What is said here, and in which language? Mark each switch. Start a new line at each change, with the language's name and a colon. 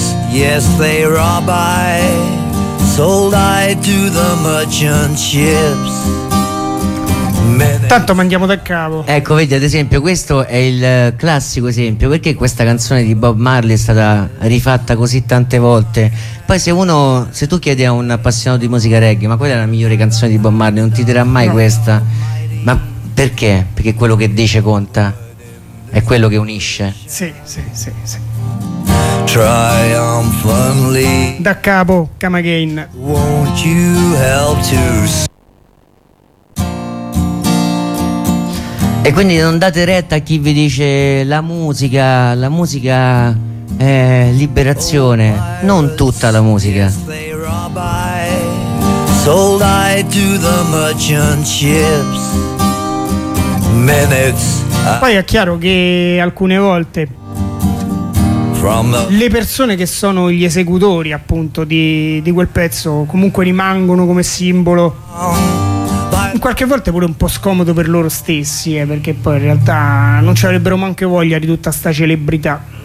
English: Yes, they rob I, sold I to the merchant ships.
Italian: Tanto mandiamo da capo. Ecco, vedi, ad esempio, questo è il classico esempio. Perché questa canzone di Bob Marley è stata rifatta così tante volte? Poi se tu chiedi a un appassionato di musica reggae, ma qual è la migliore canzone di Bob Marley? Non ti dirà mai questa. Ma perché? Perché quello che dice conta, è quello che unisce.
English: Sì. Triumphantly.
Italian: Da capo,
English: come again. Won't you help to.
Italian: E quindi non date retta a chi vi dice la musica è liberazione. Non tutta la musica.
English: Yes, sold I to the merchant ships. Minutes.
Italian: Poi è chiaro che alcune volte le persone che sono gli esecutori appunto di quel pezzo comunque rimangono come simbolo, in qualche volta pure un po' scomodo per loro stessi, perché poi in realtà non ci avrebbero manco voglia di tutta sta celebrità.